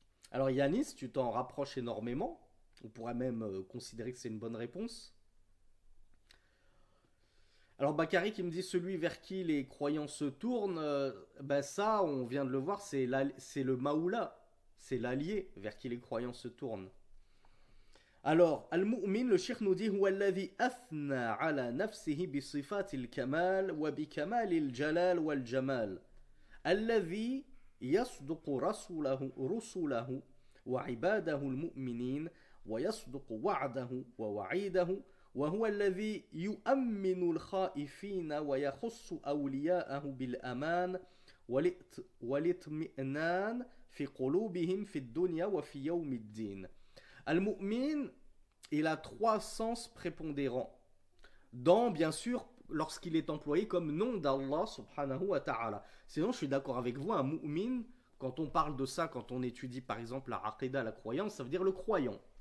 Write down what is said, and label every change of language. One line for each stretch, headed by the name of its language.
French: Alors, Yanis, tu t'en rapproches énormément. On pourrait même considérer que c'est une bonne réponse. Alors, Bakari qui me dit celui vers qui les croyants se tournent, ben ça, on vient de le voir, c'est le maoula. C'est l'allié vers qui les croyants se tournent. Alors, Al-Mu'min, le cheikh nous dit
Arabic: هو الذي أثنى على نفسه بصفات الكمال وبكمال الجلال والجمال الذي يصدق رسله وعباده المؤمنين ويصدق وعده ووعيده وهو الذي يؤمن الخائفين ويخص أولياءه بالأمان والاطمئنان في قلوبهم في الدنيا وفي يوم الدين.
French: Al-Mu'min, il a trois sens prépondérants. Dans, bien sûr, lorsqu'il est employé comme nom d'Allah subhanahu wa ta'ala. Sinon, je suis d'accord avec vous, un mu'min, quand on parle de ça, quand on étudie par exemple la aqidah, la croyance, ça veut dire le croyant.